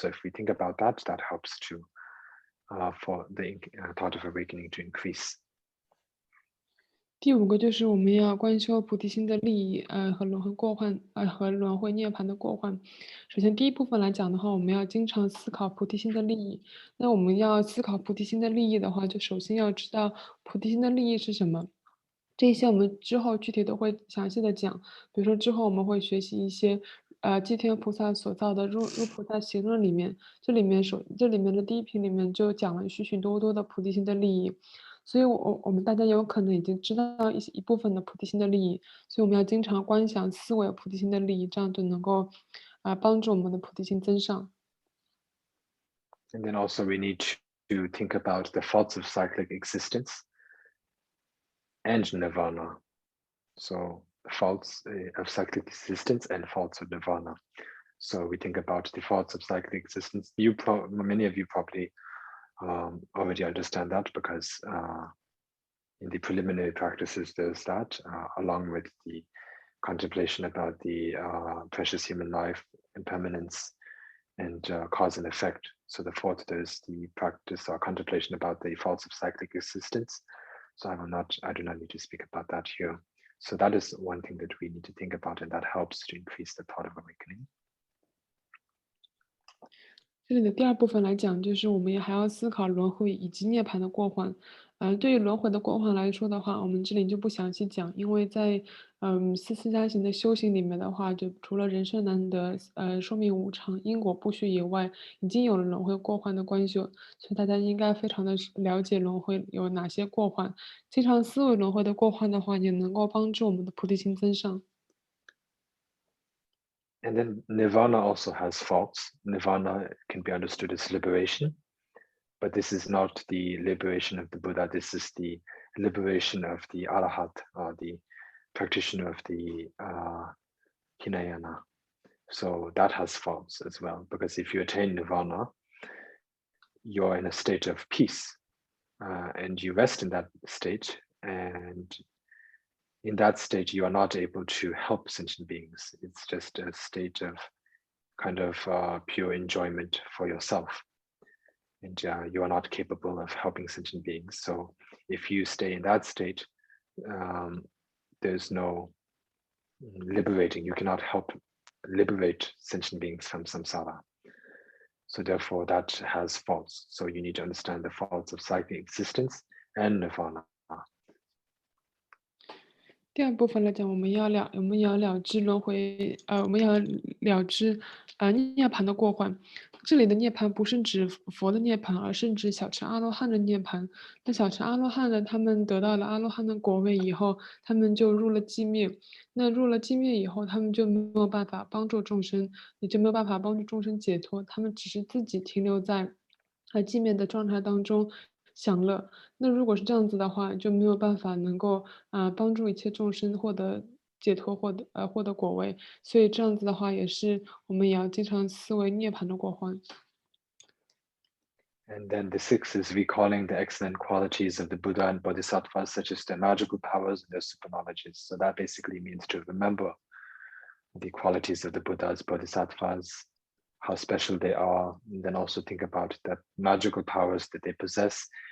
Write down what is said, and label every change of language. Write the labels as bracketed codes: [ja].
[en] So if we think about that, that helps to for the thought of awakening to increase. [zh] 第五个就是我们要观修菩提心的利益，和轮回过患，和轮回涅槃的过患。首先第一部分来讲的话，我们要经常思考菩提心的利益。那我们要思考菩提心的利益的话，就首先要知道菩提心的利益是什么。这些我们之后具体都会详细的讲。比如说之后我们会学习一些，寂天菩萨所造的入菩萨行论里面，这里面的第一品里面就讲了许许多多的菩提心的利益。所以我们大家有可能已经知道一部分的菩提心的利益，所以我们要经常观想思维菩提心的利益，这样就能够帮助我们的菩提心增上。 [en] And then also we need to think about the faults of cyclic existence and Nirvana. So faults of cyclic existence and faults of Nirvana. So we think about the faults of cyclic existence. Many of you probably already understand that because in the preliminary practices there's that, along with the contemplation about the precious human life, impermanence, and cause and effect. So the fourth, there's the practice or contemplation about the faults of cyclic existence. So I do not need to speak about that here. So that is one thing that we need to think about, and that helps to increase the thought of awakening. [zh] 这里的第二部分来讲，就是我们也还要思考轮回以及涅槃的过患。对于轮回的过患来说的话，我们这里就不详细讲，因为在四次加行的修行里面的话，就除了人生难得、寿命无常、因果不虚以外，已经有了轮回过患的观修，所以大家应该非常的了解轮回有哪些过患。经常思维轮回的过患的话，也能够帮助我们的菩提心增上。 [en] And then Nirvana also has faults. Nirvana can be understood as liberation, but this is not the liberation of the Buddha. This is the liberation of the Arahat, the practitioner of the Hinayana. So that has faults as well, because if you attain Nirvana, you're in a state of peace, and you rest in that state, and in that state you are not able to help sentient beings. It's just a state of kind of pure enjoyment for yourself, and you are not capable of helping sentient beings. So if you stay in that state, there's no liberating. You cannot help liberate sentient beings from samsara. So therefore that has faults. So you need to understand the faults of cyclic existence and nirvana. [zh] 第二部分来讲，我们要了知轮回，我们要了知涅槃的过患。这里的涅槃不是指佛的涅槃，而是指小乘阿罗汉的涅槃。那小乘阿罗汉呢，他们得到了阿罗汉的果位以后，他们就入了寂灭。那入了寂灭以后，他们就没有办法帮助众生，也就没有办法帮助众生解脱，他们只是自己停留在寂灭的状态当中享乐。那如果是这样子的话，就没有办法能够帮助一切众生获得解脱，获得果位。所以这样子的话，也是我们也要经常思维涅槃的过患。 [en] And then the sixth is recalling the excellent qualities of the Buddha and Bodhisattvas, such as their magical powers and their super knowledges. So that basically means to remember the qualities of the Buddhas, Bodhisattvas, how special they are, and then also think about the magical powers that they possess.